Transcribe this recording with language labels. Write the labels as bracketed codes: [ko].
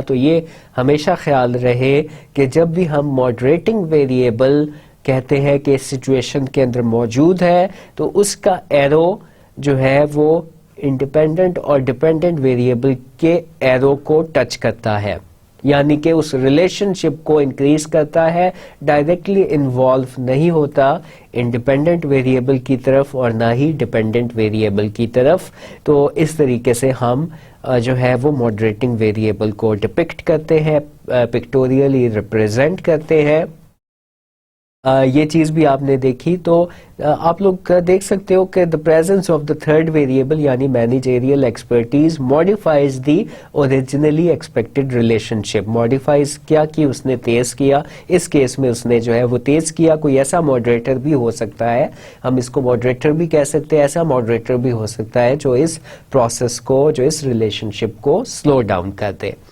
[ur] تو یہ ہمیشہ خیال رہے کہ جب بھی ہم ماڈریٹنگ ویریبل کہتے ہیں کہ اس سچویشن کے اندر موجود ہے، تو اس کا ایرو جو ہے وہ انڈیپینڈنٹ اور ڈیپینڈنٹ ویریبل کے ایرو کو ٹچ کرتا ہے، یعنی کہ اس ریلیشن شپ کو انکریز کرتا ہے، ڈائریکٹلی انوالو نہیں ہوتا انڈیپینڈنٹ ویریبل کی طرف اور نہ ہی ڈیپینڈنٹ ویریبل کی طرف. تو اس طریقے سے ہم جو ہے وہ ماڈریٹنگ ویریبل کو ڈپکٹ کرتے ہیں، پکٹوریلی ریپرزینٹ کرتے ہیں. یہ چیز بھی آپ نے دیکھی. تو آپ لوگ دیکھ سکتے ہو کہ [en] the presence of the third variable [ur] یعنی [en] managerial expertise modifies the originally expected relationship. [ur] modifies کیا کی اس نے تیز کیا, اس کیس میں اس نے جو ہے وہ تیز کیا. کوئی ایسا ماڈریٹر بھی ہو سکتا ہے, ہم اس کو ماڈریٹر بھی کہہ سکتے ہیں, ایسا ماڈریٹر بھی ہو سکتا ہے جو اس پروسیس کو, جو اس ریلیشن شپ کو سلو ڈاؤن کر دے.